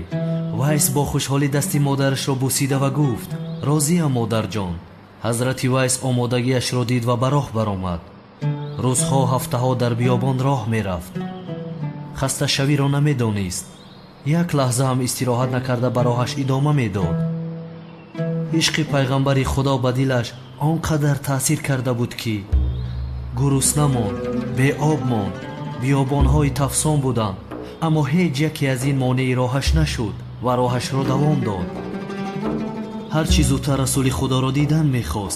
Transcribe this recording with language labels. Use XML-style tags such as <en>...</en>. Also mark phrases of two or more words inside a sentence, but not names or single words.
<fa>ویس با خوشحالی دستی مادرش را بوسیده و گفت راضیم مادر جان. حضرت ویس آمادگیش را دید و به راه برآمد. روزها هفته ها در بیابان راه می رفت. خسته شوی را نمی دانست. یک لحظه هم استراحت نکرده به راهش ادامه می داد.</fa> <tg>ишқи пайғамбари худо ба дилаш он қадар таъсир карда буд ки гурусна монд, беоб монд, биёбонҳои тафсон буданд, аммо ҳеҷ яке аз ин монеи роҳаш нашуд ва роҳашро давом дод. ҳар чӣ зудтар расули худоро дидан мехост.</tg>